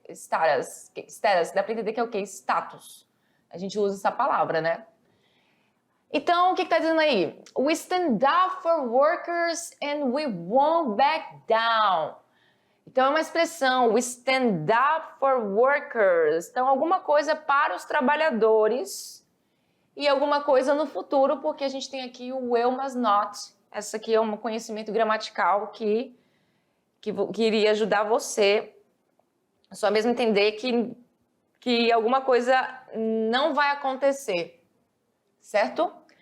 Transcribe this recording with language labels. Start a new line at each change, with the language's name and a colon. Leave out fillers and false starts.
Portuguese: Status, dá para entender que é o quê? Status. A gente usa essa palavra, né? Então, o que está dizendo aí?
English: We stand up for workers and we won't back down.
Portuguese: Então, é uma expressão,
English: we stand up for workers.
Portuguese: Então, alguma coisa para os trabalhadores e alguma coisa no futuro, porque a gente tem aqui o will, mas not. Essa aqui é um conhecimento gramatical que iria ajudar você só mesmo entender que alguma coisa não vai acontecer, certo?